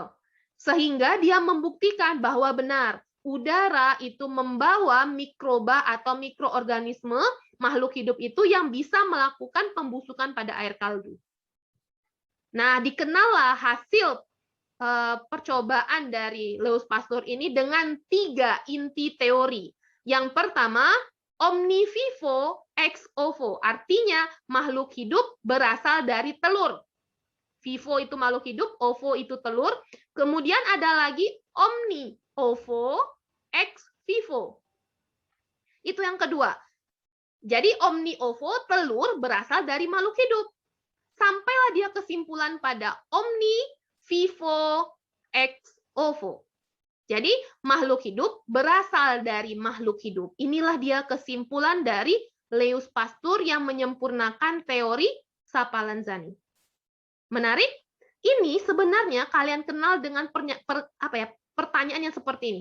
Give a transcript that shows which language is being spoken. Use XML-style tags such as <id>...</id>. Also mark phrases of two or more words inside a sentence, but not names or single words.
<id>Sehingga dia membuktikan bahwa benar, udara itu membawa mikroba atau mikroorganisme makhluk hidup itu yang bisa melakukan pembusukan pada air kaldu. Nah, dikenallah hasil percobaan dari Louis Pasteur ini dengan 3 inti teori. Yang pertama,</id> <la>omni vivo ex ovo,</la> <id>artinya makhluk hidup berasal dari telur. Vivo itu makhluk hidup, ovo itu telur. Kemudian ada lagi</id> <la>omni ovo ex vivo.</la> <id>Itu yang kedua. Jadi</id> <la>omni ovo,</la> <id>telur, berasal dari makhluk hidup. Sampailah dia kesimpulan pada</id> <la>omni vivo ex ovo.</la> <id>Jadi makhluk hidup berasal dari makhluk hidup. Inilah dia kesimpulan dari Louis Pasteur yang menyempurnakan teori Sapalanzani. Menarik? Ini sebenarnya kalian kenal dengan pertanyaan yang seperti ini.</id>